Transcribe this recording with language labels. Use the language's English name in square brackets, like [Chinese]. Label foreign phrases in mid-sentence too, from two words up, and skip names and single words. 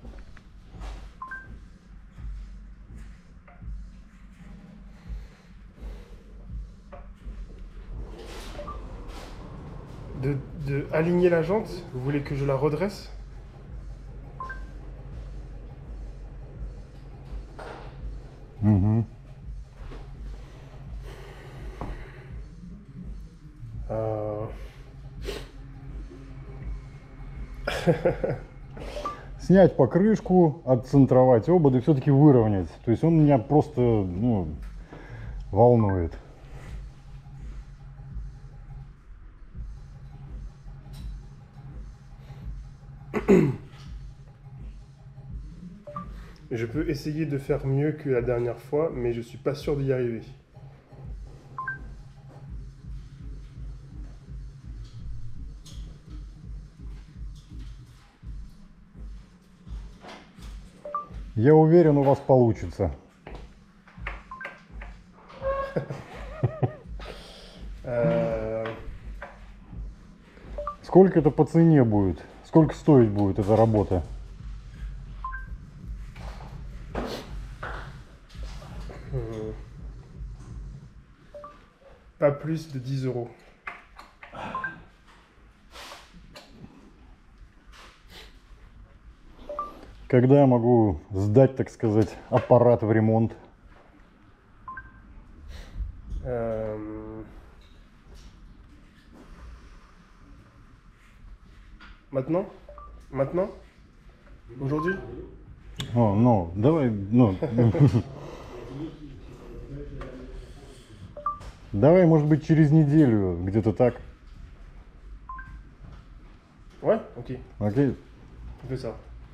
[French] De aligner la jante? Vous voulez que je la redresse? [Russian] Угу. Снять покрышку, отцентровать обод и все-таки выровнять. То есть он меня просто, ну, волнует. [French] Je peux essayer de faire mieux que la dernière fois, mais je suis pas sûr d'y arriver. [Russian] Я уверен, у вас получится. Сколько это по цене будет? Сколько стоить будет эта работа? [French] Pas plus de 10 euros. [Russian] Когда я могу сдать, так сказать, аппарат в ремонт? [French] Maintenant? Maintenant? Aujourd'hui? [Russian] О, ну, давай, ну... Давай, может быть, через неделю, где-то так. [French] Ouais? Ok. [Russian] Окей? [French] On fait ça.